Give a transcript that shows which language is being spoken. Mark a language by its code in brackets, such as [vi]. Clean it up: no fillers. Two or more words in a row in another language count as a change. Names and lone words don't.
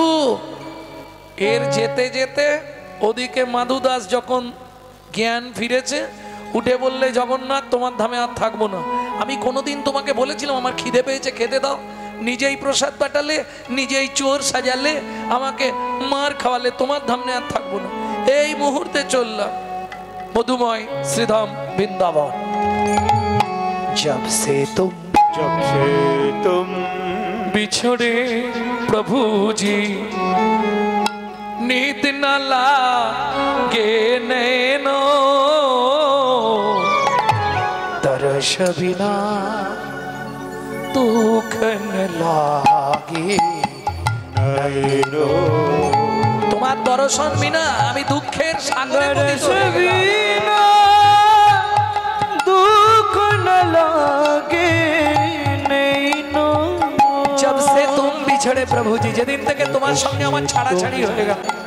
[bn] এর যেতে যেতে ওদিকে মাধু দাস যখন জ্ঞান ফিরেছে, উঠে বললে, জগন্নাথ, তোমার ধামে আর থাকবো না। আমি কোনোদিন তোমাকে বলেছিলাম আমার খিদে পেয়েছে, খেতে দাও। নিজেই প্রসাদ পাঠালে, নিজেই চোর সাজালে, আমাকে মার খাওয়ালে, তোমার ধামে আর থাকবো না। এই মুহূর্তে চললাম মধুময় শ্রীধাম বৃন্দাবন। [hi] जब से तुम बिछड़े प्रभु जी, नींद न लागे नैनो, तरस बिना दुख न लागे नैनो। [bn] তোমার দর্শন বিনা আমি দুঃখের সাগরে পতিত হয়ে গেলাম। [hi] दुःख न लागे बिछड़े प्रभुजी, [bn] যেদিন থেকে তোমার সঙ্গে আমার ছাড়াছাড়ি হয়ে গেল।